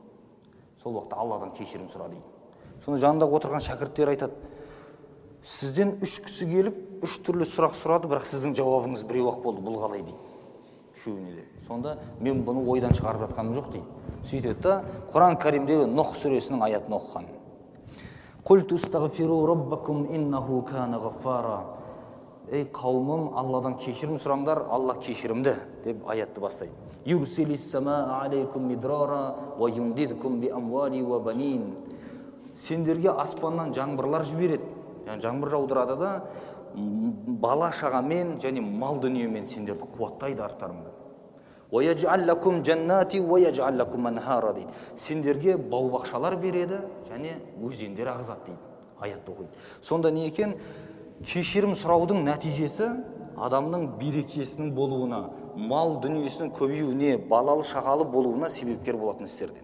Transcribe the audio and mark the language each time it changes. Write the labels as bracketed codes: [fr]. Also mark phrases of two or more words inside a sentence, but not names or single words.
[kk] Сол уақытта Алладан кешірім сұра дейді. Сонда жанында отырған шәкірттер айтады: сізден 3 кісі келіп, 3 түрлі сұрақ сұрады, бірақ сіздің жауабыңыз біреу-ақ болды. Бұл қалай дейді. Үшеуіне де. Сонда мен бұны ойдан шығарып жатқаным жоқ дейді. Сөйтеді да Құран Кәрімдегі Нұх сүресінің аятын оқыған. [ar] قل تستغفروا ربكم إنه كان غفارا. [kk] Ей қауымым, Алладан кешірім сұраңдар, Алла кешірімді деп аятты бастайды. [ar] يرسل السماء عليكم مدرارا ويمددكم بأموال وبنين. [kk] Сендерге аспаннан жаңбырлар жібереді. Яғни жаңбыр жаудырады да бала шағамен және мал дүниемен сендерді қуаттайды арттарыңды. [ar] ويجعل لكم جنات ويجعل لكم أنهارا дейді. [kk] Сендерге бау-бақшалар береді және өзендер ағызады дейді. Аятты оқиды. Сонда не екен? Кешірім сұраудың нәтижесі адамның берекесінің болуына, мал дүниесінің көбеюіне, балалы шағалы болуына себепкер болатын істерден.